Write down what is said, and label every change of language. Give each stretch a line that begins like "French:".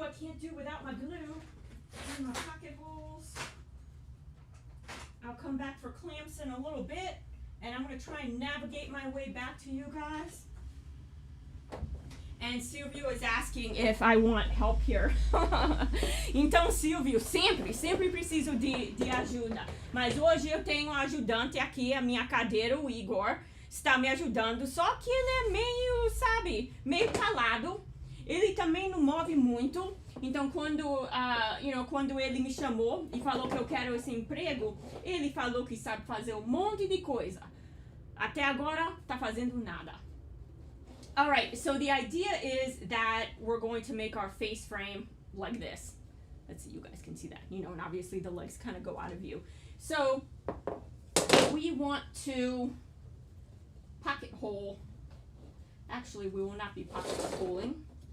English: I can't do without my glue. And my pocket holes. I'll come back for clamps in a little bit, and I'm going to try and navigate my way back to you guys. And Silvio is asking if I want help here.
Portuguese: Então, Silvio, sempre preciso de ajuda. Mas hoje eu tenho um ajudante aqui, a minha cadeira, o Igor, está me ajudando. Só que ele é meio, sabe, meio calado. Ele também não move muito. Então, quando ele me chamou e falou que eu quero esse emprego, ele falou que sabe fazer um monte de coisa. Até agora, tá fazendo nada.
English: All right, so the idea is that we're going to make our face frame like this. Let's see, you guys can see that, you know, and obviously the legs kind of go out of view. So we want to pocket hole. Actually, we will not be pocket holing.